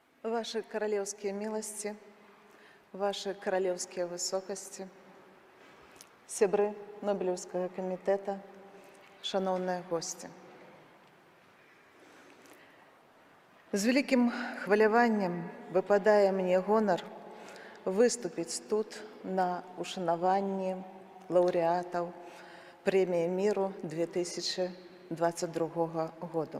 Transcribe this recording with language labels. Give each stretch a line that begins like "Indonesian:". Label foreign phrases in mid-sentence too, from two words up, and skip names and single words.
Russian: Ваши королевские милости, ваши королевские высокости, сябры Нобелевского комитета,
Belarusian: шановные гости. З вялікім хваляваннем выпадае мне гонар выступіць тут на ушанаванні лаўрэатаў прэміі міру 2022 году.